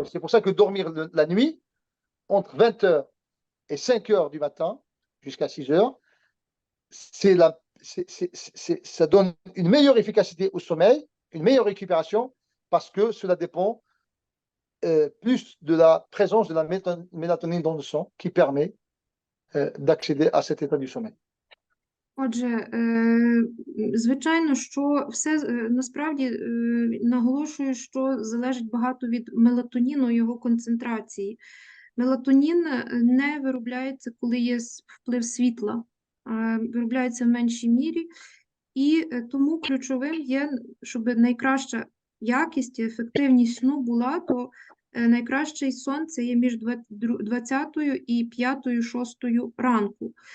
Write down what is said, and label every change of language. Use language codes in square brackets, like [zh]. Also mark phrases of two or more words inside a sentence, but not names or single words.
[fr] C'est pour ça que dormir la nuit, entre 20h et 5h du matin, jusqu'à 6h, ça donne une meilleure efficacité au sommeil, une meilleure récupération, parce que cela dépend plus de la présence de la mélatonine dans le sang qui permet d'accéder à cet état du sommeil. [uk] Отже, звичайно, що все насправді наголошую, що залежить багато від мелатоніну і його концентрації. Мелатонін не виробляється, коли є вплив світла, виробляється в меншій мірі, і тому ключовим є, щоб найкраща якість і ефективність сну була, то найкращий сон – це є між 20 і 5-6 ранку.